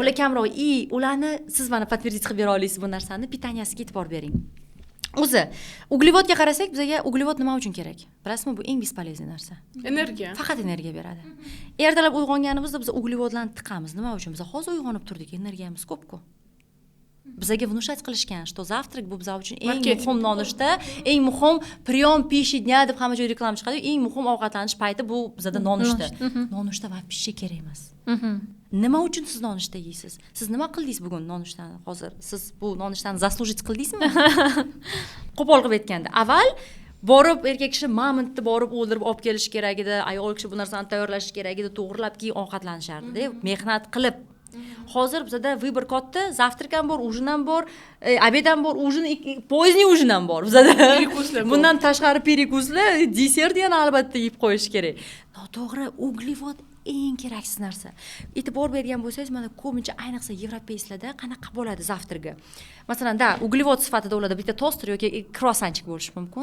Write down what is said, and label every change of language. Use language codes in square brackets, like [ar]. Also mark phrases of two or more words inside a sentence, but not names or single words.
[uz] Ular kamroq. Ularni siz mana подтвердить qilib bera olasiz bu narsani, pitanyasiga e'tibor bering. O'zi, uglevodga qarasak, bizga uglevod nima uchun kerak? Bilasizmi, bu eng бесполезный narsa. Energiya. Faqat energiya beradi. Ertalab uyg'onganimizda biz uglevodlarni tiqamiz. Nima uchun? Biz hozir uyg'onib turdik, energiyamiz ko'p-ku. Bizga внушать qilishgan, [ru] что завтрак [uz] bu biz uchun eng muhim nonushta, eng muhim [ru] приём пищи дня [uz] deb hamma joyda reklama chiqadi. Eng muhim ovqatlanish payti bu bizda nonushta. Nonushta va pища kerak emas. Nima uchun siz nonushta yeysiz? Siz nima qildingiz bugun nonushtani? Hozir siz bu nonushtani заслужить qildingizmi? Qo'pol qilib aytganda, avval borib erkak kishi mamintni borib o'ldirib olib kelish kerak edi, ayol kishi bu narsani tayyorlash kerak edi, to'g'rilab keyin ovqatlanishardi, mehnat qilib. Hozir bizda vыбор katta, завтрак ham bor, ужин ham bor, обед ham bor, [ru] ужин, поздний ужин [uz] ham bor bizda. Bundan tashqari перекусlar, desert yana albatta yeb qo'yish kerak. Noto'g'ri, uglevod eng keraksiz narsa. E'tibor bergan bo'lsangiz, mana ko'pincha ayniqsa yevropeyslarda qanaqa bo'ladi завтракga. Masalan, uglevod sifatida ularda bitta toster yoki kruassanchik bo'lishi mumkin.